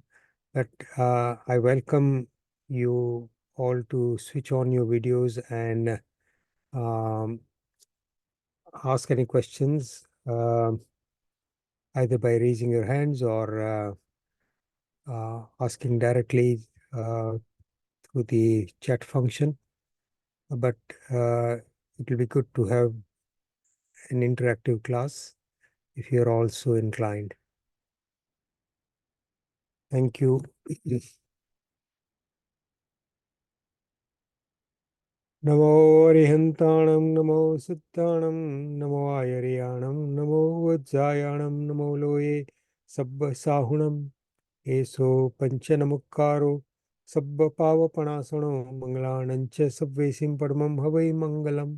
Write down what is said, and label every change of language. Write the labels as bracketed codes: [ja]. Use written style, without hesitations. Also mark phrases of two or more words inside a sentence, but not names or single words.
[en] But I welcome you all to switch on your videos and ask any questions, either by raising your hands or asking directly through the chat function. But it will be good to have an interactive class if you're also inclined. Thank you. [pra] Namo Arihantanam, Namo Siddhanam, Namo Ayariyanam, Namo Vajjayanam, Namo Loye Sabba Sahunam, Eso Panchanamukkaro, Sabba Pavapanasano, Mangalanancha Sabvesim Padmam Havai Mangalam.